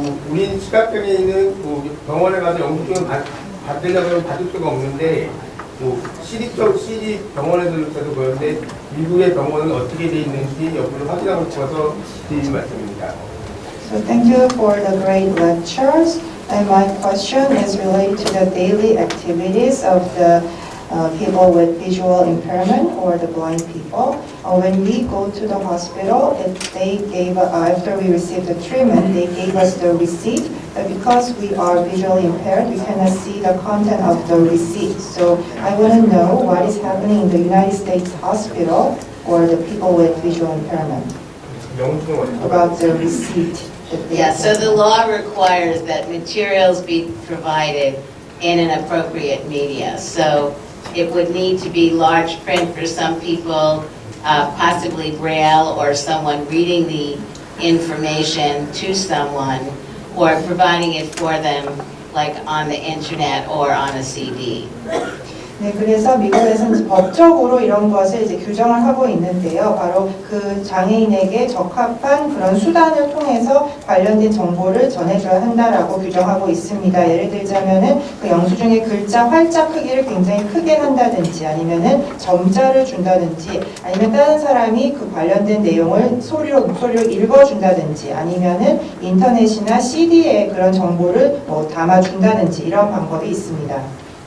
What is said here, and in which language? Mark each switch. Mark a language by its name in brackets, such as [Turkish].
[Korean] 우린 시각장애인은 병원에 가서 영수증을 받으려고 하면 받을 수가 없는데 CD 병원에서도 그런데 미국의 병원은 어떻게 돼 있는지 여부를 확인하고 싶어서 드리는 말씀입니다. [English] So thank you for the great lectures. And my question is related to the daily activities of the people with visual impairment or the blind people. When we go to the hospital, after we receive the treatment, they gave us the receipt. But because we are visually impaired, we cannot see the content of the receipt. So I want to know what is happening in the United States hospital for the people with visual impairment about the receipt. Yeah, so the law requires that materials be provided in an appropriate media. So it would need to be large print for some people, possibly Braille, or someone reading the information to someone, or providing it for them like on the internet or on a CD. [Korean] 네, 그래서 미국에서는 이제 법적으로 이런 것을 이제 규정을 하고 있는데요. 바로 그 장애인에게 적합한 그런 수단을 통해서 관련된 정보를 전해줘야 한다라고 규정하고 있습니다. 예를 들자면은 그 영수증의 글자 활자 크기를 굉장히 크게 한다든지 아니면은 점자를 준다든지 아니면 다른 사람이 그 관련된 내용을 목소리로 읽어준다든지 아니면은 인터넷이나 CD에 그런 정보를 담아준다든지 이런 방법이 있습니다.